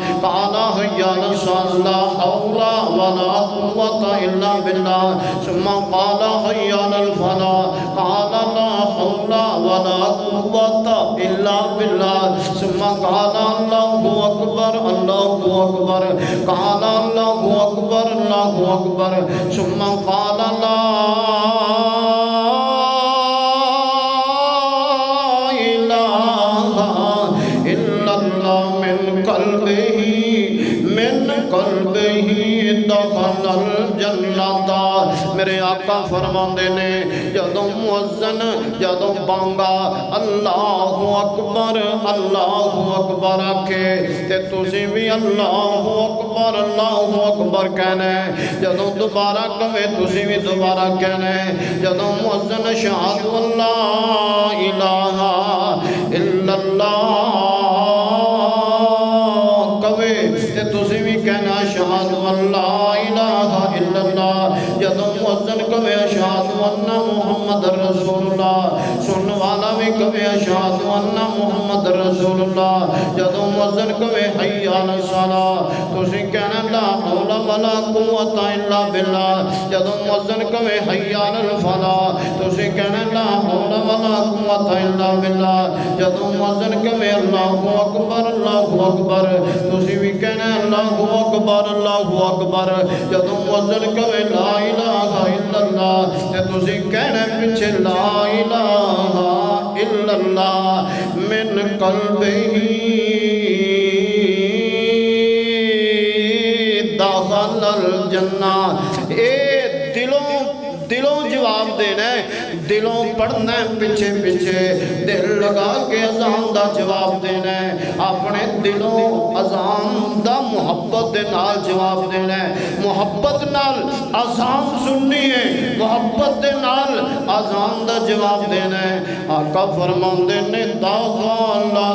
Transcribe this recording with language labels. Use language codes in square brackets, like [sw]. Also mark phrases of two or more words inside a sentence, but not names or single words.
[ar] قال حی علی الصلاۃ لا حول ولا قوة الا بالله ثم قال حي على الفلاح قال لا حول ولا قوة الا بالله ثم قال الله اكبر قال الله اكبر ثم قال لا اله الا الله من قلبه دخل الجنت [pa] میرے آقا فرماندے نے جدوں مؤذن جدوں بانگا اللہ اکبر آکھے تے تسی بھی [ar] اللہ اکبر [pa] کہنا ہے جدوں دوبارہ کہے تسی بھی دوبارہ کہنا ہے جدوں مؤذن [ar] اشہد اللہ الہ الا اللہ [pa] کہے تے تسی بھی کہنا [ar] اشہد اللہ الہ الا اللہ [pa] جدوں مؤذن کہے [ar] اشہد ان محمد رسول اللہ [pa] سن والا بھی کہے [ar] اشہد ان محمد رسول اللہ [pa] جدوں مؤذن کہے [ar] حی علی الصلاۃ [pa] تسی کہنا [ar] لا حول ولا قوت الا باللہ [pa] جدوں مؤذن کہے [ar] حی علی الفلاح [pa] تسی کہنا [ar] لا حول ولا قوت الا باللہ [pa] جدوں مؤذن کہے [ar] اللہ اکبر [pa] تسی بھی کہنا [ar] اللہ اکبر [pa] جدوں مؤذن کہے [ar] لا الہ الا اللہ [pa] تے تسی کہنا پیچھے [ar] لا الہ الا اللہ من قلبہ داخل الجنہ [pa] اے دلوں جواب دینا ہے دلوں پڑھنا ہے پیچھے دل لگا کے اذان دا جواب دینا ہے اپنے دلوں اذان دا محبت دے نال جواب دینا ہے محبت نال اذان سننی ہے محبت دے نال اذان دا جواب دینا ہے آقا فرماندے نے داخل